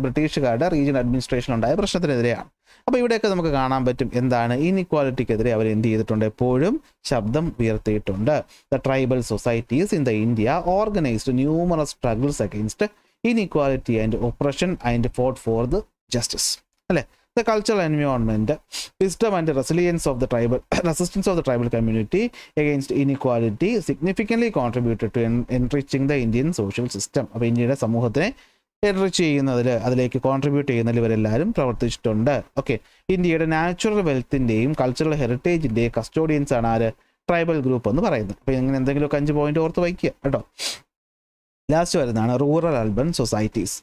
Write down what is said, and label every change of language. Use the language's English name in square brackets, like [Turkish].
[Malayalam] ബ്രിട്ടീഷുകാരുടെ region administration ഉണ്ടായ പ്രശ്നത്തിനെതിരെയാണ്. അപ്പോൾ ഇവിടെയൊക്കെ നമുക്ക് കാണാൻ പറ്റും ഇൻഇക്വാലിറ്റിക്കെതിരെ അവർ എന്ത് ചെയ്തിട്ടുണ്ട്, എപ്പോഴും ശബ്ദം ഉയർത്തിയിട്ടുണ്ട്. [English] The tribal societies in the India organised numerous struggles against inequality and oppression and fought for the justice, അല്ലേ. The cultural environment, wisdom and resistance of the tribal community against inequality significantly contributed to enriching the Indian social system. [Malayalam] അപ്പോൾ ഇന്ത്യയുടെ സമൂഹത്തിനെ enrich ചെയ്യുന്നതിൽ, അതിലേക്ക് contribute ചെയ്യുന്നതിൽ ഇവരെല്ലാവരും പ്രവർത്തിച്ചിട്ടുണ്ട്. Okay, ഇന്ത്യയുടെ നാച്ചുറൽ വെൽത്തിൻ്റെയും കൾച്ചറൽ ഹെറിറ്റേജിൻ്റെയും കസ്റ്റോഡിയൻസ് ആണ് ആര്? ട്രൈബൽ ഗ്രൂപ്പ് എന്ന് പറയുന്നത്. അപ്പോൾ ഇങ്ങനെ എന്തെങ്കിലുമൊക്കെ 5 പോയിന്റ് ഓർത്ത് വയ്ക്കുക കേട്ടോ. ലാസ്റ്റ് വരുന്നതാണ് റൂറൽ അർബൻ സൊസൈറ്റീസ്.